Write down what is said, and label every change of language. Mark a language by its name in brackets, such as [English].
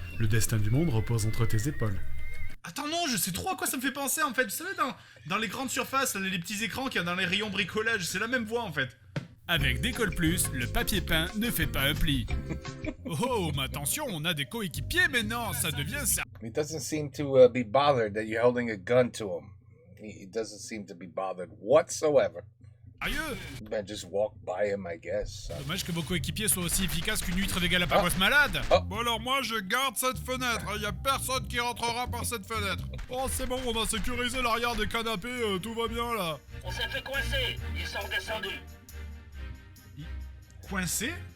[French] Le destin du monde repose entre tes épaules. Attends, non, je sais trop à quoi ça me fait penser en fait. Vous savez, dans les grandes surfaces, les petits écrans qu'il y a dans les rayons bricolage, c'est la même voix en fait. Avec Décolle Plus, le papier peint ne fait pas un pli. Oh, mais attention, on a des coéquipiers maintenant, ça devient ça. [English] He doesn't seem to be bothered that you're holding a gun to him. He doesn't seem to be bothered whatsoever. [French] Sérieux? [English] You better just walk by him, I guess. [French] Dommage que vos coéquipiers soient aussi efficaces qu'une huître des Galapagos malade. Ah. Bon alors moi je garde cette fenêtre, il y a personne qui rentrera par cette fenêtre. Oh c'est bon, on a sécurisé l'arrière des canapés, tout va bien là. On s'est fait coincer, ils sont redescendus. Coincé?